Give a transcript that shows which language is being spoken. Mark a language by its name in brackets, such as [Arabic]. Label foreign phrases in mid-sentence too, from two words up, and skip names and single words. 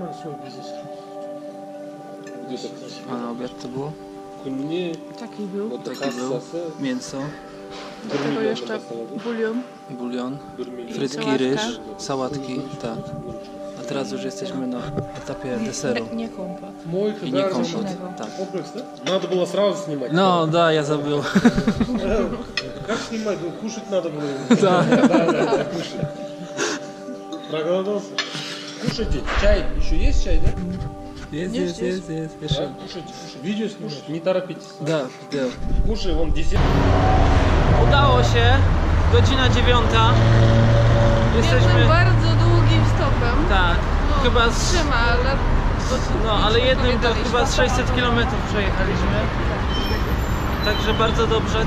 [Polish] A na obiad to było? Taki był. Taki był. Mięso, Do tego jeszcze bulion, frytki, ryż, sałatki, tak. A teraz już jesteśmy na etapie deseru. Nie kompot. I nie kompot, tak. [Russian] Надо было сразу снимать. Но, да, я забыл. Как снимать? Кушать надо было. Да. Да, кушать. Проголодался? Кушайте. Чай. Еще есть чай, да? [Polish] Jest. [Russian] Да, кушайте. Видео снимать. Не торопитесь. Da, Кушай, вон десерт. [Polish] Udało się, godzina 9. Jesteśmy, jednym bardzo długim stopem. tak, No, chyba trzyma, ale... no ale jednym to chyba z 600 km przejechaliśmy. Także bardzo dobrze.